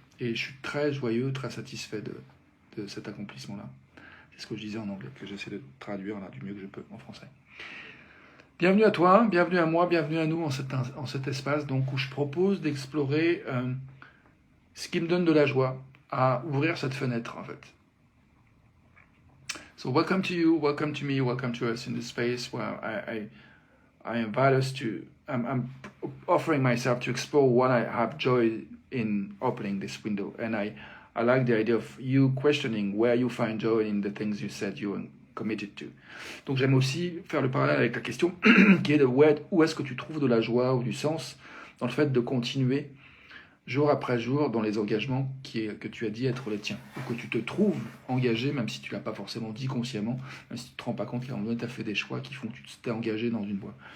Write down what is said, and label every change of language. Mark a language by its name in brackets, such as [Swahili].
[French] Et je suis très joyeux, très satisfait de cet accomplissement-là. C'est ce que je disais en anglais, que j'essaie de traduire là, du mieux que je peux en français. Bienvenue à toi, bienvenue à moi, bienvenue à nous en cet espace donc, où je propose d'explorer ce qui me donne de la joie, à ouvrir cette fenêtre en fait. [English] So welcome to you, welcome to me, welcome to us in this space where I invite us to, I'm offering myself to explore what I have joy in opening this window. And I like the idea of you questioning where you find joy in the things you said you were committed to. [French] Donc j'aime aussi faire le parallèle avec la question qui est de où est-ce que tu trouves de la joie ou du sens dans le fait de continuer jour après jour dans les engagements que tu as dit être les tiens, ou que tu te trouves engagé, même si tu ne l'as pas forcément dit consciemment, même si tu ne te rends pas compte qu'à un moment donné, tu as fait des choix qui font que tu t'es engagé dans une voie.